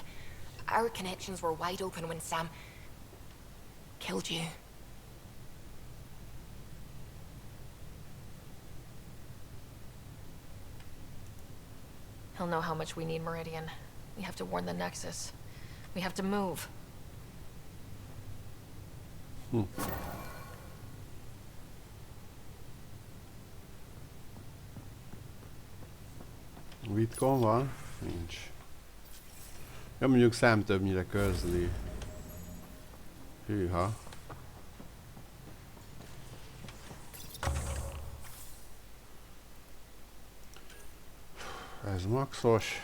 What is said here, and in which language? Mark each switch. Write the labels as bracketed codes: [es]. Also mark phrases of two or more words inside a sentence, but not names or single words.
[en] Our connections were wide open when Sam killed you. He'll know how much we need Meridian. We have to warn the Nexus. We have to move. [hu] Vitkon van? Nincs. Ja, mondjuk szám többnyire közli. Hűha. Ez maxos.